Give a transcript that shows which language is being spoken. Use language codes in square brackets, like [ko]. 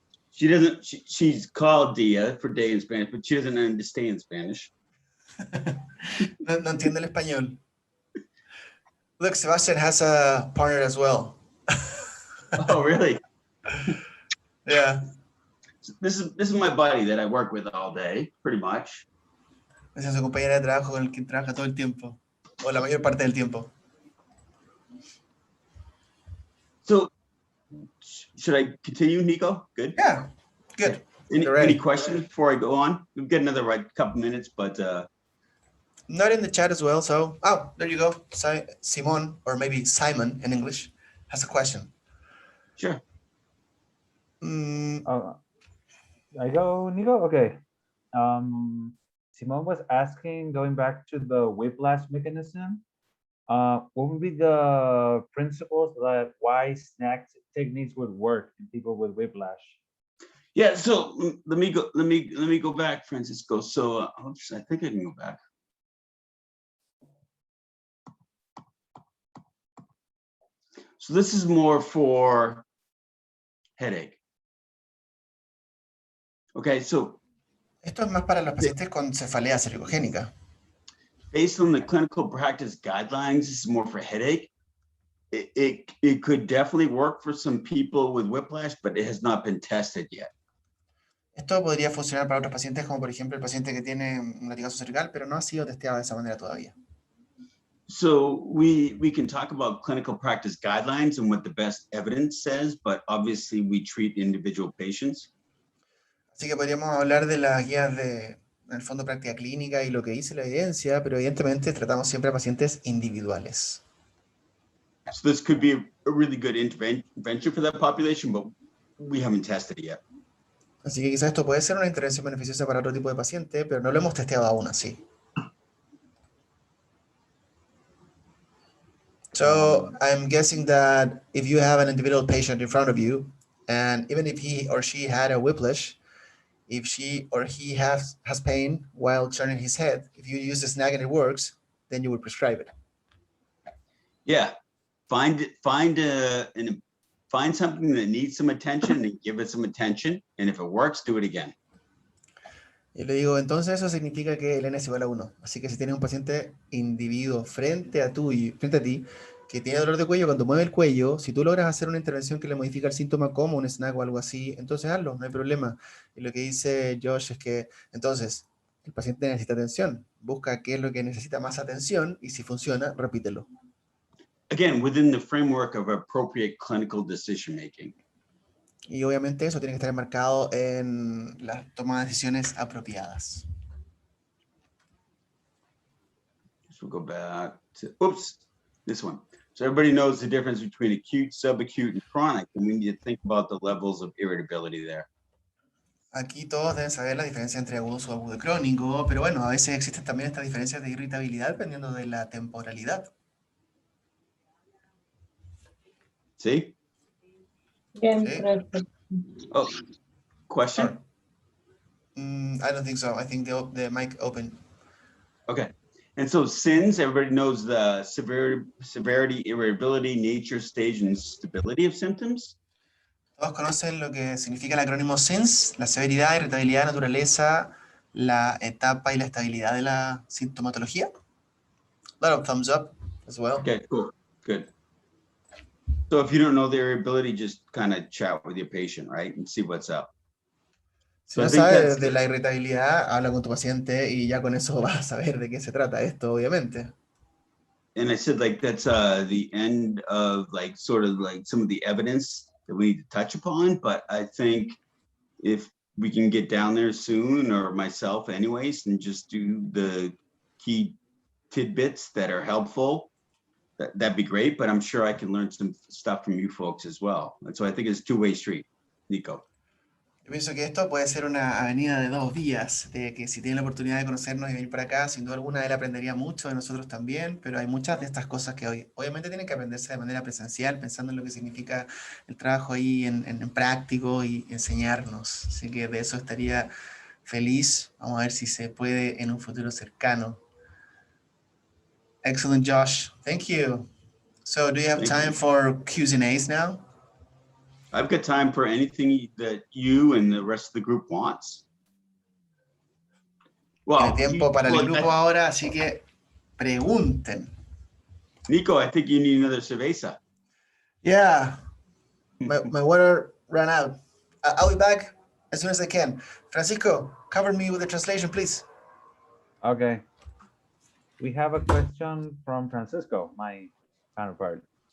[en] She doesn't, she's called Dia for day in Spanish, but she doesn't understand Spanish. [es] No entiende el español. [en] Look, Sebastian has a partner as well. Oh, really? Yeah. This is my buddy that I work with all day, pretty much. [es] Esa es su compañera de trabajo con el que trabaja todo el tiempo. O la mayor parte del tiempo. [en] So should I continue, Nico? Good? Yeah, good. Any questions before I go on? We've got another couple minutes, but not in the chat as well, so there you go. Simon, or maybe Simon in English, has a question. Sure. I go, Nico? Okay. Simone was asking, going back to the whiplash mechanism, what would be the principles that why snack techniques would work in people with whiplash? Yeah, so let me go back, Francisco. So oops, I think I can go back. So this is more for headache. Okay, so [es] esto es más para los pacientes con cefalea cervicogénica. [en] Based on the clinical practice guidelines, this is more for headache. It could definitely work for some people with whiplash, but it has not been tested yet. [es] Esto podría funcionar para otros pacientes, como por ejemplo el paciente que tiene un latigazo cervical, pero no ha sido testeado de esa manera todavía. [en] So we can talk about clinical practice guidelines and what the best evidence says, but obviously we treat individual patients. [es] Así que podríamos hablar de las guías de, en el fondo, práctica clínica y lo que dice la evidencia, pero evidentemente tratamos siempre a pacientes individuales. [en] So this could be a really good intervention for that population, but we haven't tested it yet. [es] Así que quizás esto puede ser una intervención beneficiosa para otro tipo de paciente, pero no lo hemos testeado aún así. [en] So I'm guessing that if you have an individual patient in front of you, and even if he or she had a whiplash, if she or he has pain while turning his head, if you use the snag and it works, then you would prescribe it. Yeah, find something that needs some attention and give it some attention, and if it works, do it again. [es] Y le digo, entonces eso significa que el N es igual a 1. Así que si tienes un paciente individuo frente a ti, que tiene dolor de cuello, cuando mueve el cuello, si tú logras hacer una intervención que le modifica el síntoma como un snag o algo así, entonces hazlo, no hay problema. Y lo que dice Josh es que, entonces, el paciente necesita atención. Busca qué es lo que necesita más atención y si funciona, repítelo. [en] Again, within the framework of appropriate clinical decision making. [es] Y obviamente eso tiene que estar enmarcado en la toma de decisiones apropiadas. [en] So we'll go back to, oops, this one. So everybody knows the difference between acute, subacute, and chronic, and we need to think about the levels of irritability there. [es] Aquí todos deben saber la diferencia entre agudo, subagudo y crónico, pero bueno, a veces existen también estas diferencias de irritabilidad dependiendo de la temporalidad. [en] See? [es] ¿Sí? [en] Oh, question? I don't think so. I think the mic open. Okay. And so SINS, everybody knows the severity, irritability, nature, stage, and stability of symptoms. Todos conocen lo que significa el acrónimo SINS, la severidad, irritabilidad, naturaleza, la etapa y la estabilidad de la sintomatología. A lot of thumbs up as well. Okay, cool, good. So if you don't know their ability, just kind of chat with your patient, right? And see what's up. [es] Si [en] So I [es] no [en] think [es] sabes [en] that's, [es] de la irritabilidad, habla con tu paciente y ya con eso vas a saber de qué se trata esto, obviamente. [en] and I said, like, that's the end of like, sort of like some of the evidence that we need to touch upon. But I think if we can get down there soon, or myself anyways, and just do the key tidbits that are helpful, that'd be great. But I'm sure I can learn some stuff from you folks as well. And so I think it's a two-way street, Nico. [es] Yo pienso que esto puede ser una avenida de dos vías, de que si tiene la oportunidad de conocernos y venir para acá, sin duda alguna él aprendería mucho de nosotros también, pero hay muchas de estas cosas que hoy obviamente tienen que aprenderse de manera presencial, pensando en lo que significa el trabajo ahí en práctico y enseñarnos. Así que de eso estaría feliz. Vamos a ver si se puede en un futuro cercano. [en] Excellent, Josh. Thank you. So do you have Thank for Q's and A's now? I've got time for anything that you and the rest of the group wants. [es] Tiene tiempo para el grupo ahora, así que pregunten. [en] Nico, I think you need another cerveza. Yeah, my water ran out. I'll be back as soon as I can. Francisco, cover me with the translation, please. Okay. We have a question from Francisco, my counterpart.